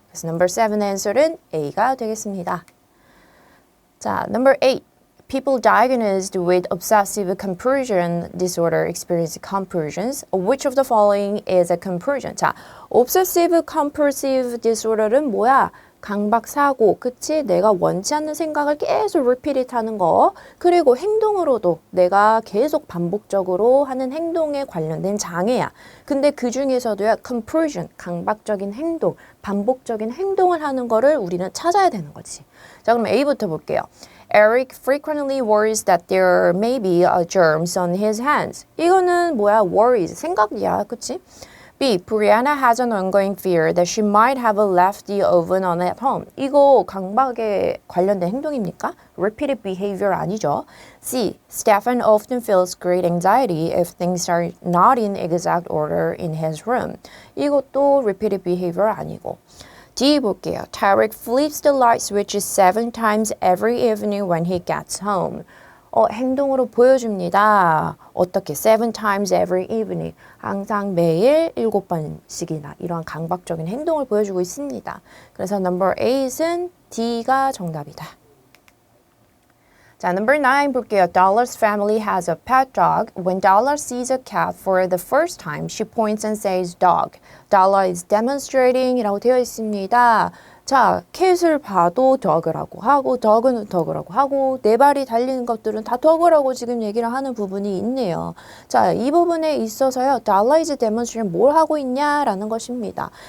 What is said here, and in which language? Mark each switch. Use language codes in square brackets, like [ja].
[ko] 그래서 number 7의 answer은 A가 되겠습니다. [en] 자, number 8. People diagnosed with obsessive compulsion disorder experience compulsions. Which of the following is a compulsion? [ko] 자, obsessive compulsive disorder는 뭐야? 강박사고, 그치? 내가 원치 않는 생각을 계속 repeat 하는 거. 그리고 행동으로도 내가 계속 반복적으로 하는 행동에 관련된 장애야. 근데 그 중에서도요, compulsion, 강박적인 행동, 반복적인 행동을 하는 거를 우리는 찾아야 되는 거지. 자, 그럼 A부터 볼게요. [en] Eric frequently worries that there may be germs on his hands. [ko] 이거는 뭐야? worries, 생각이야. 그치? [en] B. Brianna has an ongoing fear that she might have left the oven on at home. [ko] 이거 강박에 관련된 행동입니까? [en] Repeated behavior [ko] 아니죠. [en] C. Stefan often feels great anxiety if things are not in exact order in his room. [ko] 이것도 repeated behavior 아니고. [en] D [ko] 볼게요. [en] Tarek flips the light switch 7 times every evening when he gets home. [ko] 행동으로 보여줍니다. 어떻게? [en] 7 times every evening. [ko] 항상 매일 7번씩이나 이러한 강박적인 행동을 보여주고 있습니다. 그래서 number 8은 D가 정답이다. 자, number 9 볼게요. [en] Dollar's family has a pet dog. When Dollar sees a cat for the first time, she points and says dog. Dollar is demonstrating [ko] 이라고 되어 있습니다. 자, 캣을 봐도 dog라고 하고 dog은 dog라고 하고 네 발이 달리는 것들은 다 dog라고 지금 얘기를 하는 부분이 있네요. 자, 이 부분에 있어서요. [en] Dollar is demonstrating [ko] 뭘 하고 있냐라는 것입니다.